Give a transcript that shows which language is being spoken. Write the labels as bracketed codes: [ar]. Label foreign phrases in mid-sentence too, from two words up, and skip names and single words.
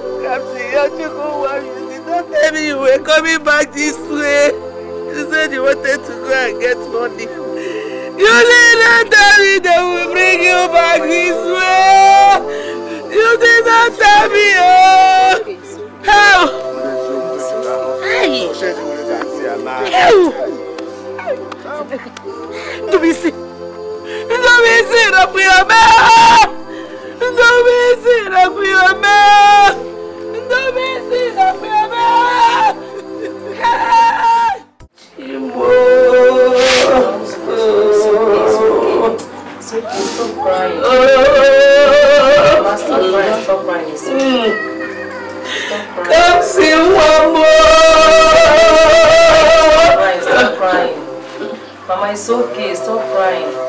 [en] You did not tell me you were coming back this way. You said you wanted to go and get money. You did not tell me they will bring you back this way. You did not tell me. How? Hey! Ndubisi! Ndubisi, Rakuyame! Ndubisi, Rakuyame! Ndubisi, Rakuyame! Imbo! Stop crying. Stop crying. Stop crying. Come see one more. Stop crying. Mama, it's okay. Stop crying.